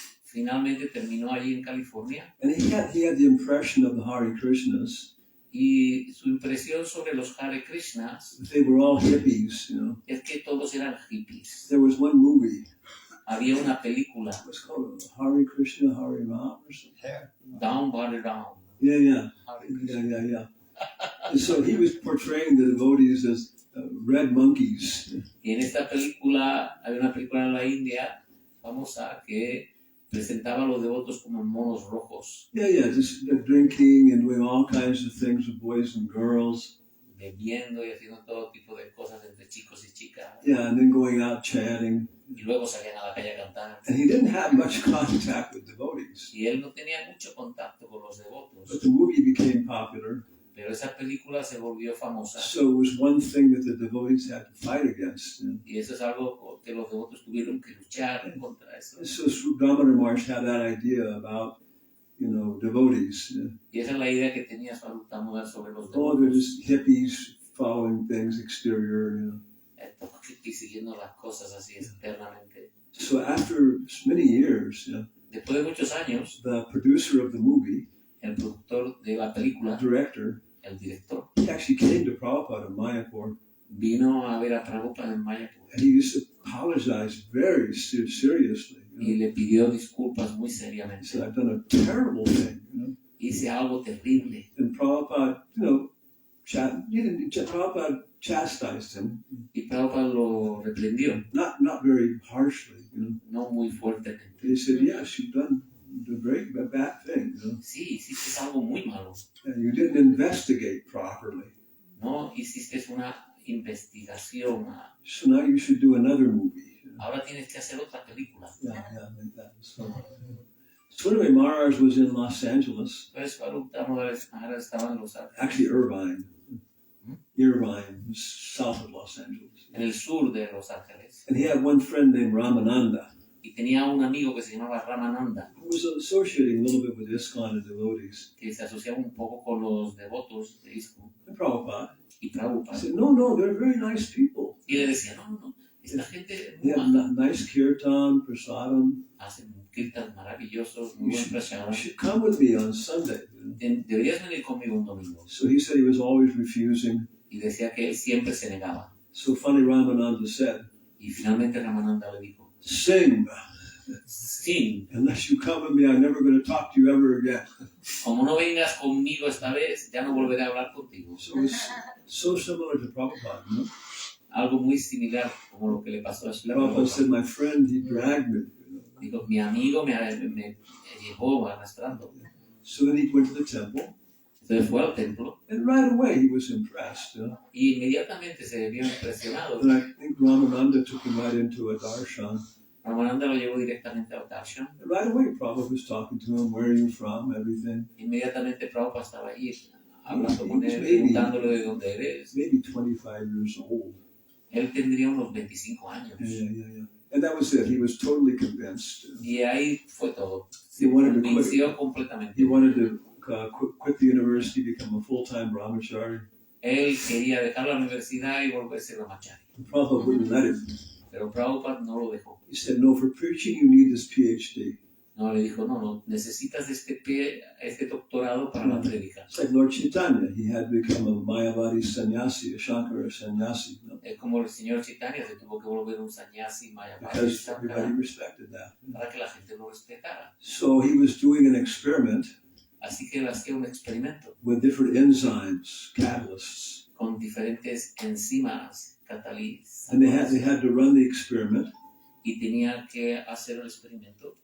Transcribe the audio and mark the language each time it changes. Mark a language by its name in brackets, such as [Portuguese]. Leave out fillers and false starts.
[Spanish] Finalmente terminó allí en California [English] And he had the impression of the Hare Krishnas [Spanish] Y su impresión sobre los Hare Krishnas [English] they were all hippies, [Spanish] es que todos eran hippies. [English] There was one movie, [Spanish] Había una película, [English] it was called Hare Krishna, Hare Ram or something. Down, Body Down. Yeah. Hare Krishna. Yeah. And so he was portraying the devotees as red monkeys. [Spanish] Y en esta película, había una película en la India famosa que presentaba a los devotos como monos rojos, [English] Yeah, just drinking and doing all kinds of things with boys and girls. [Spanish] bebiendo y haciendo todo tipo de cosas entre chicos y chicas. [English] Yeah, and then going out chanting. [Spanish] Y luego salían a la calle a cantar. [English] And he didn't have much contact with devotees. [Spanish] Y él no tenía mucho contacto con los devotos. [English] But the movie became popular. [Spanish] Pero esa película se volvió famosa. [English] So it was one thing that the devotees had to fight against. [Spanish] Y eso es algo que los devotos tuvieron que luchar contra eso. [English] So Damodar Maharaj had that idea about, devotees. [Spanish] Y esa es la idea que tenía Swarupa Damodar sobre los [English] Oh, they're [Spanish] devotos. [English] just hippies following things exterior. [Spanish] Y siguiendo las cosas así externamente. [English] So after many years, [Spanish] Después de muchos años, [English] the producer of the movie, [Spanish] el productor de la película, [English] director, [Spanish] el director, [English] he actually came to Prabhupada in Mayapur, [Spanish] vino a ver a Prabhupada en Mayapur [English] and he used to apologize very seriously. [Spanish] y le pidió disculpas muy [English] He said, [Spanish] seriamente. [English] I've done a terrible thing. [Spanish] Hice algo terrible. [English] And Prabhupada, Prabhupada chastised him, [Spanish] Y Prabhupada lo reprendió, [English] not very harshly. [Spanish] no muy fuertemente. [English] He said, yes, you've done a very bad thing. [Spanish] Sí, hiciste algo muy malo. [English] And you didn't investigate properly. [Spanish] No hiciste una investigación. [English] So now you should do another movie. [Spanish] Ahora tienes que hacer otra película. [English] Yeah, like that. So anyway, Maharaj was in Los Angeles, [Spanish] Pues Swarupa Damodar estaba en Los Ángeles, [English] actually Irvine, south of Los Angeles. [Spanish] en el sur de Los Ángeles. [English] And he had one friend named Ramananda, [Spanish] Y tenía un amigo que se llamaba Raghunatha, [English] who was associating a little bit with ISKCON and devotees. [Spanish] que se asociaba un poco con los devotos de ISKCON [English] And Prabhupada [Spanish] y Prabhupada. [English] said, no, they're very nice people. [Spanish] Y le decía, no, esta gente es [English] They [Spanish] muy [English] have [Spanish] maja, [English] nice kirtan, prasadam. [Spanish] hacen kirtans maravillosos, muy buen [English] You [Spanish] prashara. [English] should come with me on Sunday. [Spanish] Deberías venir conmigo un domingo. [English] So he said he was always refusing. [Spanish] Y decía que él siempre se negaba. [English] So funny, Ramananda said, [Spanish] Y finalmente Raghunatha le dijo, [English] sing. [Spanish] sí, [English] Unless you come with me, I'm never going to talk to you ever again. [Spanish] como no vengas conmigo esta vez, ya no volveré a hablar contigo. [English] So it's so similar to Prabhupada. [Spanish] Algo muy similar como lo que le pasó a Śrīla. [English] Prabhupada said, my friend, he dragged me. [Spanish] Digo, mi amigo me llevó arrastrando. [English] So then he went to the temple, [Spanish] Entonces fue al templo [English] and right away he was impressed. [Spanish] y inmediatamente se vio impresionado. [English] And I think Ramananda took him right into a darshan. [Spanish] Raghunatha lo llevó directamente al darshan. [English] And right away Prabhupada was talking to him, where are you from, everything. [Spanish] Inmediatamente Prabhupada estaba ahí hablando con él, [English] Maybe. [Spanish] preguntándole de dónde eres. [English] Maybe 25 years old. [Spanish] Él tendría unos 25 años. [English] Yeah. And that was it. He was totally convinced. [Spanish] Y ahí fue todo. [English] He [Spanish] Se [English] wanted to [Spanish] convenció [English] quit. [Spanish] completamente. [English] He wanted to quit the university, become a full-time brahmachari. [Spanish] Él quería dejar la universidad y volverse brahmachari. [English] Prabhupada wouldn't let him. [Spanish] Pero Prabhupada no lo dejó. [English] He said, no, for preaching you need this PhD. [Spanish] No, le dijo, no, necesitas este doctorado para la prédica. [English] It's like Lord Chaitanya. He had become a Mayavadi sannyasi, a Shankara sannyasi, [Spanish] Es como el señor Chaitanya se tuvo que volver un sannyasi mayavadi [English] because everybody respected that. [Spanish] para que la gente lo respetara. [English] So he was doing an experiment [Spanish] Así que él hacía un experimento [English] with different enzymes, catalysts, [Spanish] con diferentes enzimas [English] and they [Spanish] catalizadores [English] had to run the experiment, [Spanish] y tenía que hacer el experimento,